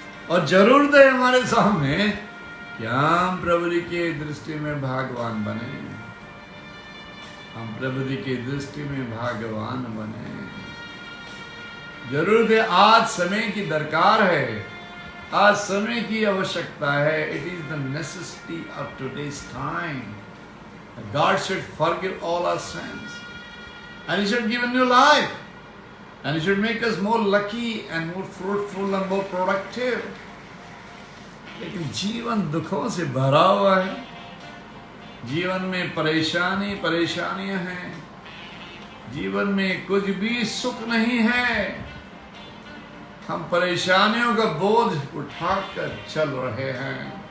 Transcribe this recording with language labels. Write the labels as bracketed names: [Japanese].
[Hindi] और जरूरत है हमारे सामने कि हम प्रभु जी की दृष्टि में भगवान बने, हम प्रभु जी की दृष्टि में भगवान बने। जरूरत है, आज समय की दरकार है, आज समय की आवश्यकता है। [English] It is the necessity of today's time. God should forgive all our sins, and He should give a new life, and He should make us more lucky and more fruitful and more productive. [Hindi] लेकिन जीवन दुखों से भरा हुआ है, जीवन में परेशानियां हैं, जीवन में कुछ भी सुख नहीं है। हम परेशानियों का बोझ उठाकर चल रहे हैं।